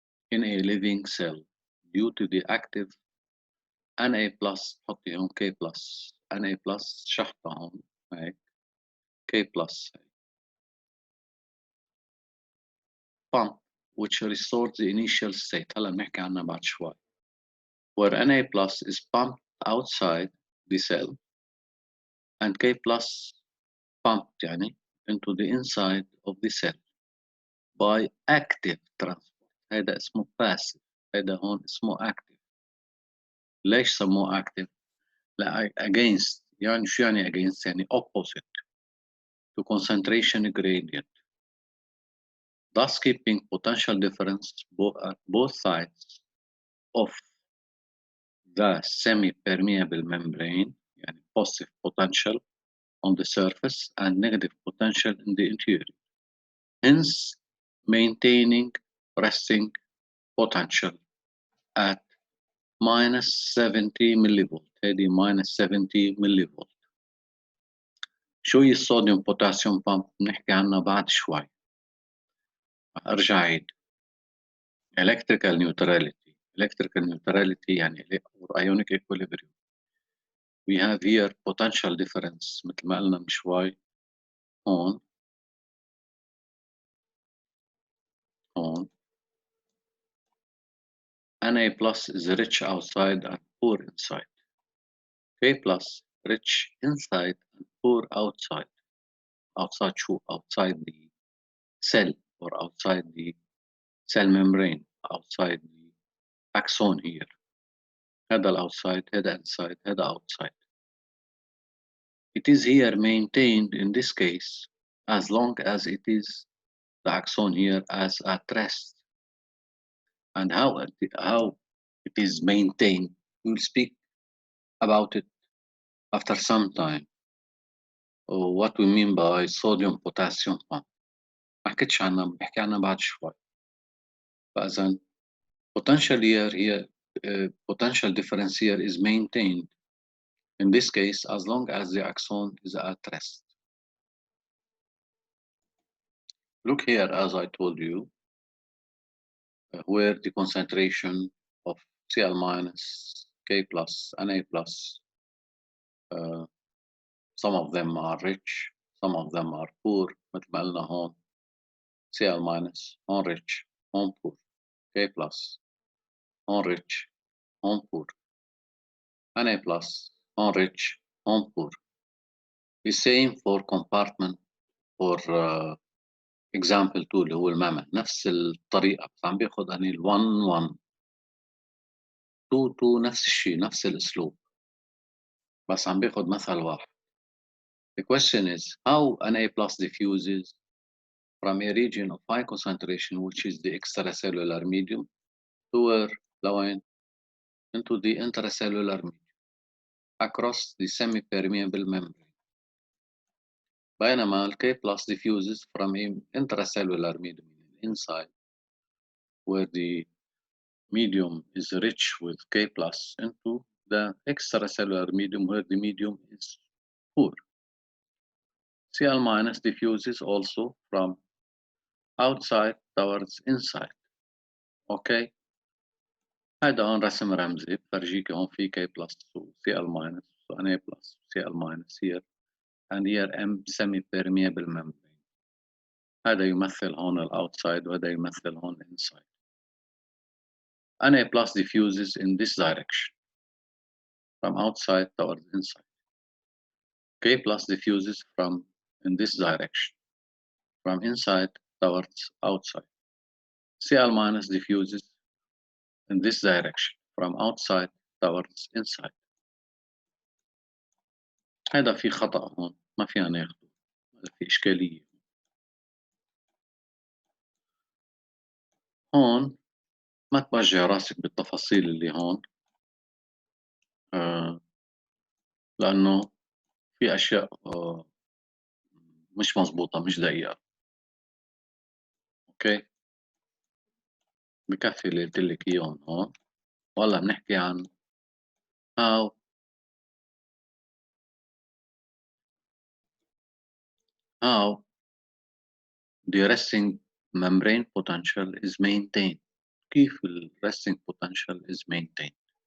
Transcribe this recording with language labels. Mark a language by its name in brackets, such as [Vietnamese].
[English] in a living cell due to the active Na plus [Arabic] حطي هون [English] K plus Na plus [Arabic] شحطة هون هيك [English] K plus pump which restores the initial state. [Arabic] هلا بنحكي عنها بعد شوي. [English] Where Na plus is pumped outside the cell and K plus pumped يعني into the inside of the cell by active transport. [Arabic] هذا اسمه passive، هذا هون اسمه active. ليش سموه active؟ لا against، يعني شو يعني against؟ يعني [English] opposite to concentration gradient. thus keeping potential difference at both sides of the semi-permeable membrane, يعني positive potential on the surface and negative potential in the interior. Hence, maintaining resting potential at minus 70 millivolt. [Arabic] هذه minus 70 millivolt. شو هي الصوديوم بوتاسيوم بامب؟ بنحكي عنها بعد شوي. أرجع عيد. [English] Electrical neutrality. Electrical neutrality يعني or ionic equilibrium. We have here potential difference [Arabic] مثل ما قلنا من شوي هون [English] Na plus is rich outside and poor inside. K plus rich inside and poor outside. Outside شو? Outside the cell or outside the cell membrane, outside the axon here. هذا outside, هذا inside, هذا outside. It is here maintained in this case as long as it is the axon here as at rest. And how it is maintained, we'll speak about it after some time. What we mean by sodium potassium pump. [Arabic] ما حكيتش عنها بحكي عنها بعد شوي. [English] فإذا potential here potential difference here is maintained in this case as long as the axon is at rest. Look here, as I told you, where the concentration of Cl minus, K plus, Na plus, some of them are rich, some of them are poor. [Arabic] مثل ما قلنا هون Cl minus, هون rich, هون poor, K plus, هون rich, هون poor, Na plus, هون rich, هون poor. [English] The same for compartment for example 2 [Arabic] اللي هو الماما. نفس الطريقة بس عم بياخد أني ال 1 1 2 2 نفس الشيء نفس الأسلوب بس عم بياخد مثل واحد. [English] The question is how Na plus diffuses from a region of high concentration, which is the extracellular medium, to where flowing into the intracellular medium across the semi-permeable membrane. [Arabic] بينما ال [English] K plus diffuses from an intracellular medium inside, where the medium is rich with K plus, into the extracellular medium where the medium is poor. Cl minus diffuses also from outside towards inside. Okay. [Arabic] هذا هون رسم رمزي بفرجيك هون في K plus و Cl minus و Na plus Cl minus [English] here and here M semi-permeable membrane. [Arabic] هذا يمثل هون ال outside وهذا يمثل هون inside. [English] Na plus diffuses in this direction from outside towards inside. K plus diffuses from in this direction from inside towards outside. Cl minus diffuses in this direction from outside towards inside. [Arabic] هذا في خطأ هون ما فينا ناخده، هذا في إشكالية. هون ما توجع راسك بالتفاصيل اللي هون لأنه في أشياء مش مظبوطة مش دقيقة. أوكي بكفي اللي قلت لك إياهم هون. وهلا بنحكي عن [English] how the resting membrane potential is maintained. [Arabic] كيف ال [English] resting potential is maintained.